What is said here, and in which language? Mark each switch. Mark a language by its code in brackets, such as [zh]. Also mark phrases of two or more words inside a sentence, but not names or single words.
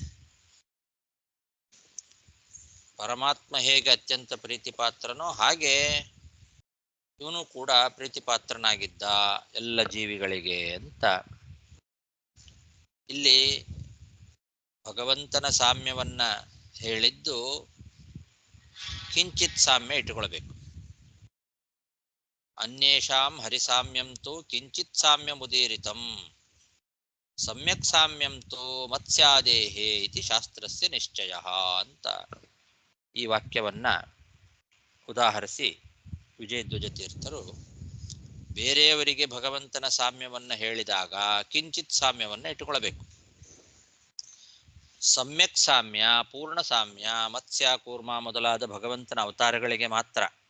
[kn] ಪರಮಾತ್ಮ ಹೇಗೆ ಅತ್ಯಂತ ಪ್ರೀತಿ ಪಾತ್ರನೋ ಹಾಗೆ ಇವನು ಕೂಡ ಪ್ರೀತಿ ಪಾತ್ರನಾಗಿದ್ದ ಎಲ್ಲ ಜೀವಿಗಳಿಗೆ ಅಂತ. ಇಲ್ಲಿ ಭಗವಂತನ ಸಾಮ್ಯವನ್ನ ಹೇಳಿದ್ದು ಕಿಂಚಿತ್ ಸಾಮ್ಯ ಇಟ್ಟುಕೊಳ್ಬೇಕು. [sa] ಅನ್ಯೇಷಾಂ ಹರಿಸಾಮ್ಯಂ ತು ಕಿಂಚಿತ್ ಸಾಮ್ಯಮುದೀರಿತಂ ಸಮ್ಯಕ್ ಸಾಮ್ಯಂ ತು ಮತ್ಸ್ಯಾದೇಹೇ ಇತಿ ಶಾಸ್ತ್ರಸ್ಯ ನಿಶ್ಚಯಃ [kn] ಅಂತ ಈ ವಾಕ್ಯವನ್ನ ಉದಾಹರಿಸಿ ವಿಜಯಧ್ವಜ ತೀರ್ಥರು ಬೇರೆಯವರಿಗೆ ಭಗವಂತನ ಸಾಮ್ಯವನ್ನ ಹೇಳಿದಾಗ ಕಿಂಚಿತ್ ಸಾಮ್ಯವನ್ನ ಇಟ್ಟುಕೊಳ್ಳಬೇಕು. [sa] ಸಮ್ಯಕ್ ಸಾಮ್ಯ, [kn] ಪೂರ್ಣ ಸಾಮ್ಯ, ಮತ್ಸ್ಯ, ಕೂರ್ಮ ಮೊದಲಾದ ಭಗವಂತನ ಅವತಾರಗಳಿಗೆ ಮಾತ್ರ.